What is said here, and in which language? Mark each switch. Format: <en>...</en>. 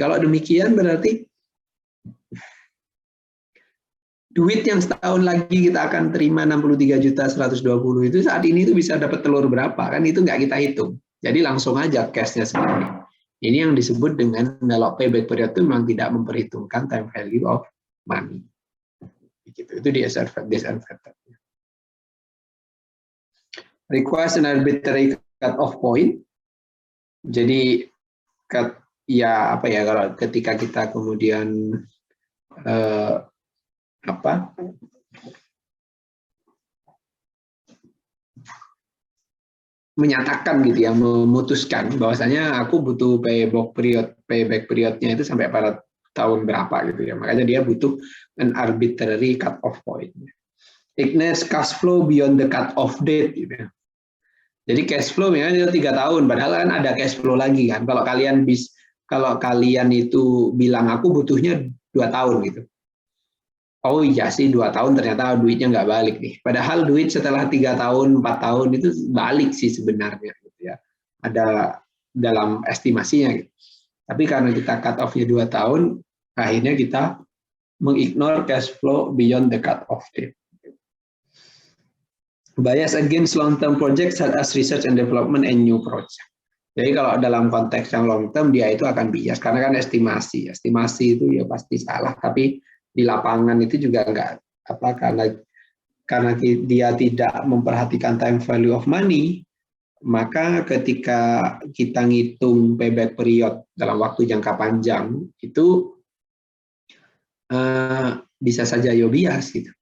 <id>Kalau demikian berarti duit yang setahun lagi kita akan terima 63.120 itu saat ini itu bisa dapat telur berapa kan, itu nggak kita hitung. Jadi langsung aja cash-nya seperti ini. Ini yang disebut dengan kalau payback period itu memang tidak memperhitungkan time value of money. Gitu. Itu disadvantage.</id> <en>Request an arbitrary cut-off point.</en> <id>Jadi ya apa ya kalau ketika kita kemudian menyatakan gitu ya, memutuskan bahwasanya aku butuh payback periodnya itu sampai pada tahun berapa gitu ya, makanya dia butuh</id> <en>an arbitrary cut off point. Ignores cash flow beyond the cut off date</en> <id>gitu ya. Jadi</id> <en>cash flow</en> <id>ya 3 tahun, padahal kan ada</id> <en>cash flow</en> <id>lagi kan. Kalau kalian itu bilang aku butuhnya 2 tahun gitu. Oh iya sih 2 tahun ternyata duitnya nggak balik nih. Padahal duit setelah 3 tahun, 4 tahun itu balik sih sebenarnya gitu ya. Ada dalam estimasinya gitu. Tapi karena kita cut off-nya 2 tahun, akhirnya kita mengignore</id> <en>cash flow beyond the cut off date. Bias against long-term projects such as research and development and new project.</en> <id>Jadi kalau dalam konteks yang long term dia itu akan bias karena kan estimasi. Estimasi itu ya pasti salah, tapi di lapangan itu juga enggak karena dia tidak memperhatikan time value of money, maka ketika kita ngitung payback period dalam waktu jangka panjang itu bisa saja bias gitu.</id>